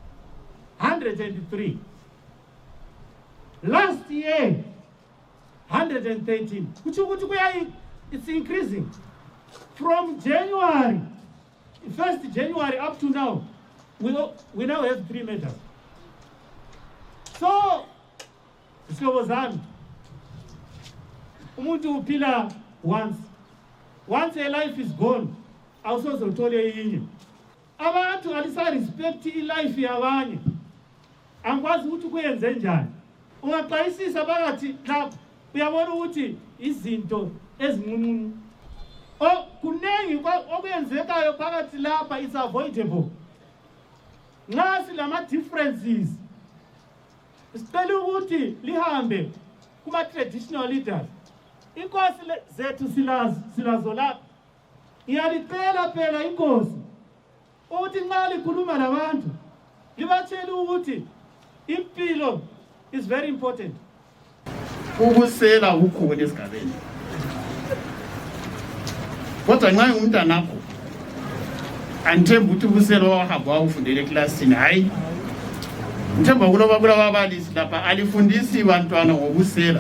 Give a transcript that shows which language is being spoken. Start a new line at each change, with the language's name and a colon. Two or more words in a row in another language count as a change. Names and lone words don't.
English: 103. Last year, 113. It's increasing. From January, 1st January up to now, we now have 3 matters. So,
North Ndebele: Slobozan, umuntu uphila once.
English: Once a life is gone,
North Ndebele: awusoze uthole yinye. Abantu alisa respect life yabanye. Angikwazi ukuthi kuyenze njani. Ungaxwayisisa phakathi lapha uyabona ukuthi izinto ezinqunqunu. Kunengi okwenzekayo phakathi lapha
English: is avoidable.
North Ndebele: Nxa silama differences sicela ukuthi lihambe kuma
English: traditional leaders.
North Ndebele: Inkosi zethu silazo lapha. Ngiyalicela phela inkosi ukuthi nxa likhuluma nabantu libatshele ukuthi impilo
English: is very important.
North Ndebele: Ubusela ukhona esigabeni. Kodwa nxa umntanakho anthemba ukuthi ubusela wahamba wawufundela eklasini hayi. Ngithemba kuloba ababalisi lapha alifundisi bantwana ngobusela.